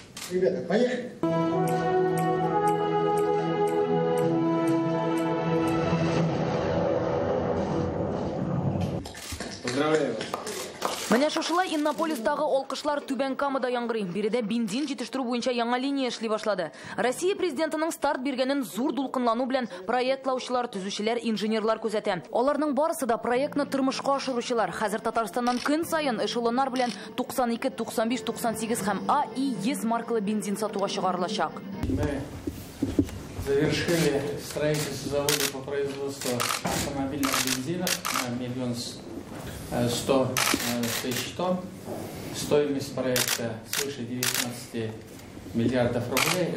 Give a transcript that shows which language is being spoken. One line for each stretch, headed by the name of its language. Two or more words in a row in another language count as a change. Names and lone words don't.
Russian: Ребята, поехали! Поздравляю вас!
Tatar: Менә шушылай Иннополистагы алкышлар Түбән Камада яңгырый. Биредә бензин җитештерү буенча яңа линия эшли башлады. Россия президентының старт биргәнен зур дулкынлану белән проектлаучылар, төзүчеләр, инженерлар күзәтә. Аларның барысы да проектны тормышка ашыручылар. Хәзер Татарстаннан көн сайын эшелоннар белән 92, 95, 98 һәм АИ-100 маркалы бензин сатуга чыгарылачак.
Russian: Мы завершили строительство завода по производству автомобильных бензинов на 1 100 000 тонн. Стоимость проекта свыше 19 миллиардов рублей.